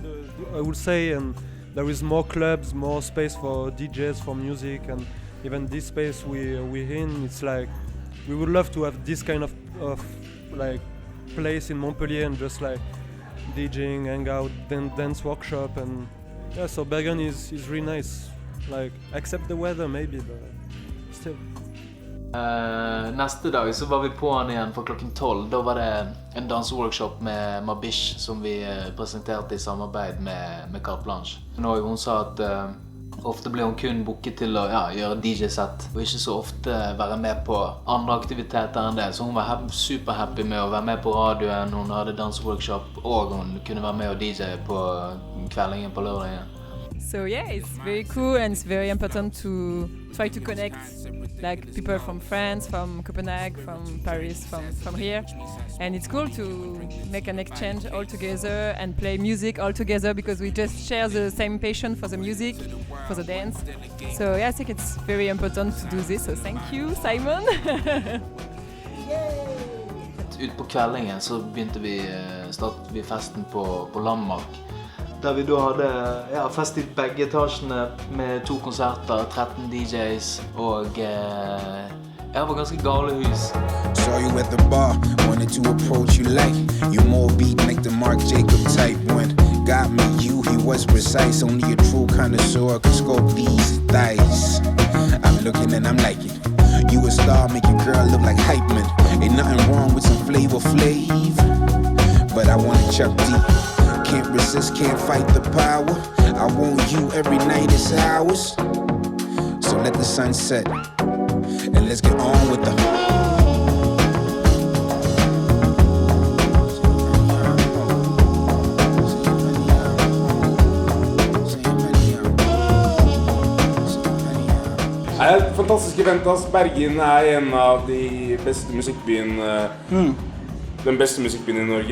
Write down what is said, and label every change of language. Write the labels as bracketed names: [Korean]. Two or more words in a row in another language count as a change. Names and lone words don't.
[English] I would say there is more clubs, more space for DJs, for music, and even this space we're in, it's like we would love to have this kind of like place in Montpellier and just like DJing, hang out, then dance workshop, and so Bergen is really nice. Like except the weather maybe, but still. [Norwegian] Neste dag så var vi på han igjen for klokken 12. Da var det en danseworkshop med Mabish som vi presenterte i samarbeid med Carte Blanche. Nå hun sa at ofte ble hun kun booket til å gjøre DJ-sett og ikke så ofte være med på andre aktiviteter enn det. Så hun var superhappy med å være med på radioen, hun hadde danseworkshop og hun kunne være med og DJ på kveldingen på lørdagen. [English] So yeah, it's very cool and it's very important to try to connect like people from France, from Copenhagen, from Paris, from here. And it's cool to make an exchange all together and play music all together because we just share the same passion for the music, for the dance. So yeah, I think it's very important to do this. So thank you, Simon. [Norwegian] Ut på kveldingen så startet vi festen på Landmark. Der vi da hadde fest i begge etasjene med 2 konserter, 13 DJs og det var ganske gale hus. [English] Saw you at the bar, wanted to approach you like you more beat like the Marc Jacob type when got me you, he was precise, only a true connoisseur could scope these thighs. I'm looking and I'm liking you a star, make your girl look like hype man. Ain't nothing wrong with some flavor flav, but I wanna chuck deep. Can't resist, can't fight the power. I want you every night, it's ours. So let the sun set, and let's get on with the [Norwegian] Det er et fantastisk event. Bergen er en av de beste musikkbyene Den beste musikkbyen i Norge.